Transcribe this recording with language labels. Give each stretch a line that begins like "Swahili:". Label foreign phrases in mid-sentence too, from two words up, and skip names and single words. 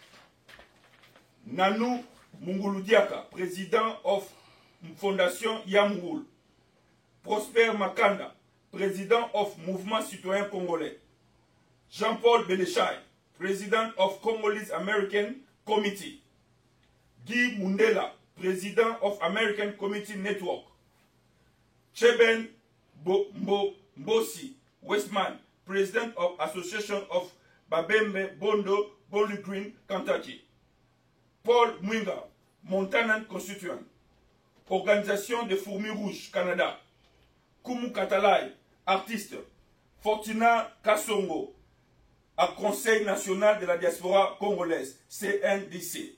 English: Nanou Munguludiaka, président of Fondation Yamgoul. Prosper Makanda, président of Mouvement Citoyen Congolais. Jean-Paul Belechai, président of Congolese American Committee. Guy Mundela, président of American Committee Network. Cheben Mbosi Westman, president of Association of Babembe Bondo, Bowling Green, Kentucky. Paul Mwinga, Montanan constituant.
French: Organisation des Fourmis Rouges, Canada. Kumu Katalai, artiste. Fortuna Kassongo, à Conseil national de la diaspora congolaise, CNDC.